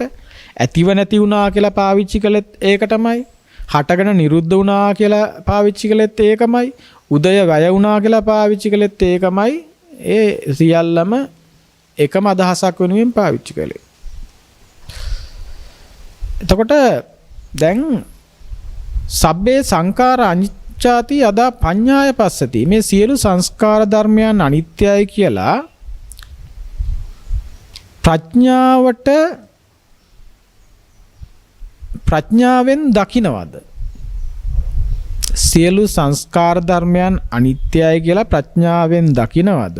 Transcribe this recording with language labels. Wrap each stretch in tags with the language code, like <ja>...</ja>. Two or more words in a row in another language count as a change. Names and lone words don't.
<si>ඇතිව නැති වුණා කියලා පාවිච්චි කළෙත් ඒක තමයි. හටගෙන නිරුද්ධ වුණා කියලා පාවිච්චි කළෙත් ඒකමයි. උදය වැය වුණා කියලා පාවිච්චි කළෙත් ඒකමයි. ඒ සියල්ලම එකම අදහසක් වෙනුවෙන් පාවිච්චි කළේ. එතකොට දැන්</si> <pi>සබ්බේ සංඛාර පච්චාති අදා පඤ්ඤාය පස්සති.</pi> <si>මේ සියලු සංස්කාර ධර්මයන් අනිත්‍යයි කියලා ප්‍රඥාවෙන් දකින්නවද? සියලු සංස්කාර ධර්මයන් අනිත්‍යයි කියලා ප්‍රඥාවෙන් දකින්නවද?</si>